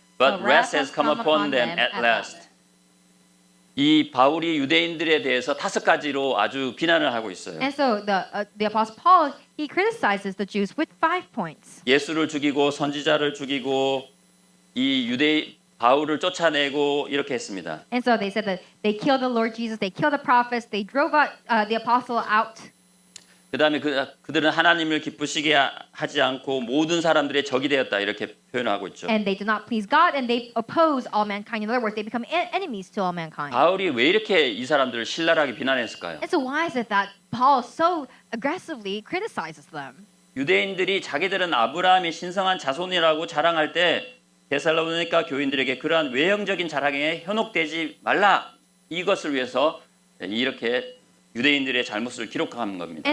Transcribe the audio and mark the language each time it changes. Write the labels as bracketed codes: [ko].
[en] But wrath has come upon them at last. [ko] 이 바울이 유대인들에 대해서 5가지로 아주 비난을 하고 있어요. [en] And so the Apostle Paul, he criticizes the Jews with 5 points. [ko] 예수를 죽이고 선지자를 죽이고 이 유대 바울을 쫓아내고 이렇게 했습니다. [en] And so they said that they killed the Lord Jesus, they killed the prophets, they drove out, the apostle out. [ko] 그다음에 그들은 하나님을 기쁘시게 하지 않고 모든 사람들의 적이 되었다 이렇게 표현하고 있죠. [en] And they did not please God, and they oppose all mankind. In other words, they become enemies to all mankind. [ko] 바울이 왜 이렇게 이 사람들을 신랄하게 비난했을까요? [en] And so why is it that Paul so aggressively criticizes them? [ko] 유대인들이 자기들은 아브라함의 신성한 자손이라고 자랑할 때 데살로니가 교인들에게 그러한 외형적인 자랑에 현혹되지 말라 이것을 위해서 이렇게 유대인들의 잘못을 기록한 겁니다.